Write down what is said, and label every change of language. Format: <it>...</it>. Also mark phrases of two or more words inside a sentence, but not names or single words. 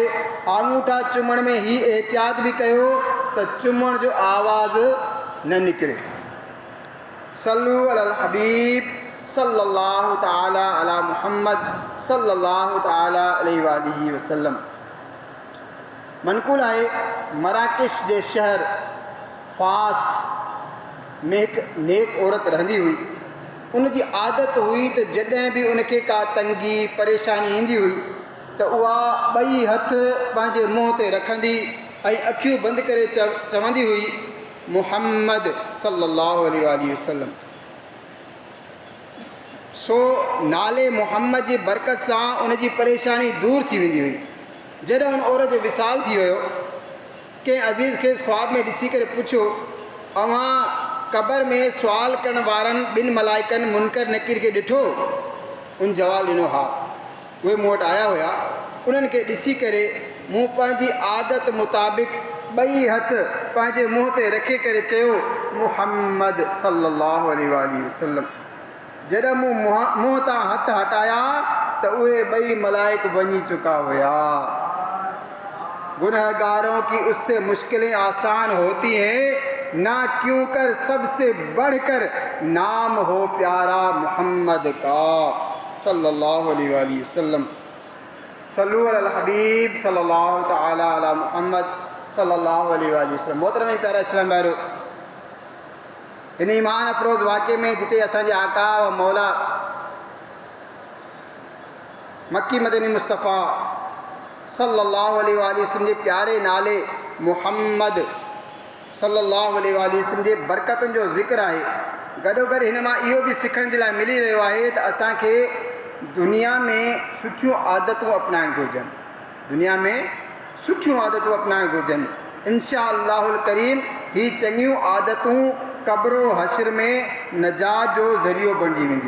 <sd>आङूठा चुमण में ही एहतियात बि कयो त चुमण जो आवाज़ न निकिरे।</sd> <ar>صلوا على الحبيب صلى الله تعالى على محمد صلى الله تعالى عليه وسلم.</ar> <sd>मनक़ूल आहे, मराकेश जे शहर फास में हिकु नेक औरत रहंदी हुई। उन जी आदत हुई त जॾहिं बि उनखे का तंगी परेशानी ईंदी हुई त उहा ॿई हथ पंहिंजे मुंहं ते रखंदी ऐं अखियूं बंदि करे चवंदी हुई मुहम्मद</sd> <ar>صلى الله عليه وسلم.</ar> <sd>सो नाले मुहम्मद जी बरकत सां उन जी परेशानी दूर थी वेंदी हुई। जॾहिं उन औरत जो विसाल थी वियो, कंहिं अज़ीज़ खे ख्वाब में ॾिसी करे पुछियो, अव्हां क़बर में सुवाल करण वारनि ॿिनि मलाइकनि मुनकर नकीर खे ॾिठो? उन जवाबु ॾिनो, हा, उहे मूं वटि आया हुया। उन्हनि खे ॾिसी करे मूं पंहिंजी आदत मुताबिक़ ॿई हथ पंहिंजे मुंहं ते रखे करे चयो मुहम्मद</sd> <ar>صلى الله عليه وسلم.</ar> <sd>जॾहिं मूं मुंहं तां हथ हटाया तो उहे ॿई मलाइक वञी चुका हुआ।</sd> <ur>گنہگاروں کی اس سے مشکلیں آسان ہوتی ہیں نا، کیوں کر سب سے بڑھ کر نام ہو پیارا محمد کا</ur> <ar>صلى الله عليه وسلم. صلوا على الحبيب صلى الله تعالى على محمد صلى الله عليه وسلم.</ar> <sd>मोहतरम प्यारा इस्लाम भाइरो, इन ईमान अफरोज़ वाक़े में जिते असांजे आका व मौला मक्की मदनी मुस्तफ़ा</sd> <ar>صلى الله عليه وسلم</ar> <sd>जे प्यारे नाले मुहम्मद</sd> <ar>صلى الله عليه وسلم</ar> <sd>जे बरकतुनि जो ज़िक्र आहे। गॾोगॾु हिन मां इहो बि सिखण जे लाइ मिली रहियो आहे त असांखे दुनिया में सुठियूं आदतूं अपनाइणु घुरिजनि, दुनिया में सुठियूं आदतूं अपनाइणु घुरिजनि।</sd> <ar>إن شاء الله الكريم</ar> <sd>ही चङियूं आदतूं क़ब्र हश्र में नजात जो ज़रियो बणिजी वेंदियूं।</sd>